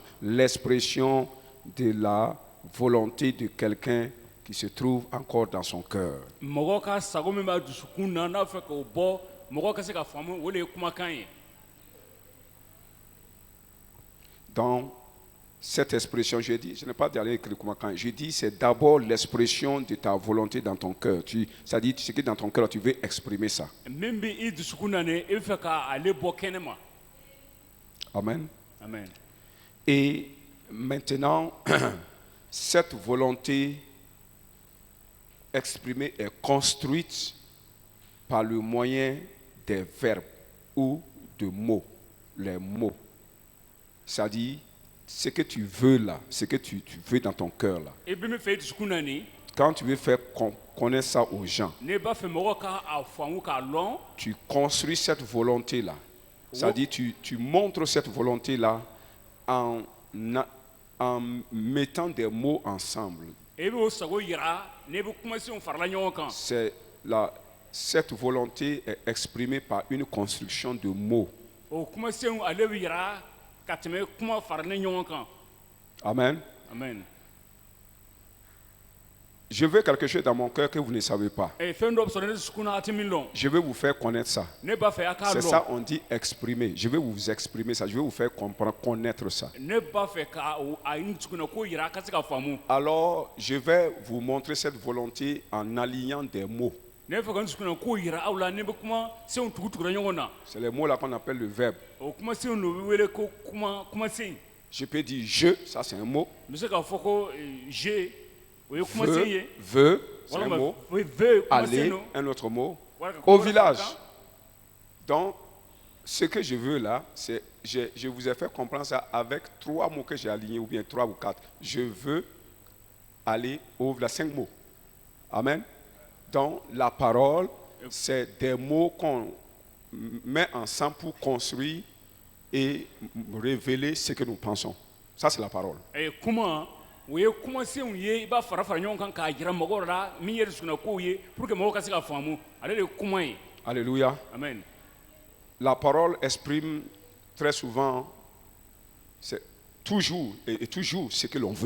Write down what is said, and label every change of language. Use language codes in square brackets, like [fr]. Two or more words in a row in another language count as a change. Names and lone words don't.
[fr] L'expression de la volonté de quelqu'un qui se trouve encore dans son cœur. [bm] mɔgɔ ka sago min b'a dusukun na n'a fɛ k'o bɔ mɔgɔ ka se ka faamu o de ye kumakan ye [fr] Dans cette expression, je dis, je n'ai pas d'aller écrire comment quand, je dis, c'est d'abord l'expression de ta volonté dans ton cœur. C'est-à-dire, ce qui est dans ton cœur, tu veux exprimer ça. [bm] min bɛ i dusukun na nin i bɛ fɛ k'ale bɔ kɛnɛ ma [fr] Amen. [bm] amen [fr] Et maintenant, cette volonté exprimée est construite par le moyen des verbes ou de mots, les mots. C'est-à-dire, ce que tu veux là, ce que tu veux dans ton cœur là. [bm] i bɛ min fɛ i dusukun na nin [fr] Quand tu veux faire connaître ça aux gens, [bm] n'i b'a fɛ mɔgɔ ka a faamu k'a lɔn [fr] tu construis cette volonté-là. C'est-à-dire, tu montres cette volonté-là en mettant des mots ensemble. [bm] i b'o sago yira n'i bɛ kumasenw farala ɲɔgɔn kan [fr] Cette volonté est exprimée par une construction de mots. [bm] o kumasenw ale bɛ yira ka tɛmɛ kuma faralen ɲɔgɔn kan [fr] Amen. [bm] amen [fr] Je veux quelque chose dans mon cœur que vous ne savez pas. [bm] fɛn dɔ bɛ sɔrɔ ne dusukun na a tɛ min lɔn [fr] Je vais vous faire connaître ça. [bm] ne b'a fɛ a k'a [fr] C'est ça, [bm] lɔn [fr] on dit exprimer. Je vais vous exprimer ça. Je vais vous faire comprendre, connaître ça. [bm] ne b'a fɛ ka a ye n dusukun na k'o yira a ka se ka faamu [fr] Alors, je vais vous montrer cette volonté en alignant des mots. [bm] ne bɛ fɛ ka n dusukun na k'o yira aw la ne bɛ kumasenw tugutugula ɲɔgɔn na [fr] C'est les mots là qu'on appelle le verbe. [bm] o kumasenw de bɛ wele ko kumasen [fr] Je peux dire je, ça c'est un mot. [bm] n bɛ se k'a fɔ ko je o ye kumasen ye [fr] Veux, c'est un [bm] walima [fr] mot. ve Aller, [bm] kumasen don [fr] un autre mot. Voilà, Au comment village. ça se Donc, ce que je veux là, c'est, je vous ai fait comprendre ça avec 3 mots que j'ai alignés, ou bien 3 ou 4. Je veux aller au village, 5 mots. Amen. Donc, la parole, c'est des mots qu'on met ensemble pour construire et révéler ce que nous pensons. Ça, c'est la parole. [bm] kuma o ye kumasenw ye i b'a fara fara ɲɔgɔn kan k'a jira mɔgɔw la min ye dusukun na kow ye [fr] pour que [bm] mɔgɔw ka se ka faamu ale de ye kuma ye [fr] Alléluia. [bm] amen [fr] La parole exprime très souvent, c'est toujours et toujours ce que l'on veut.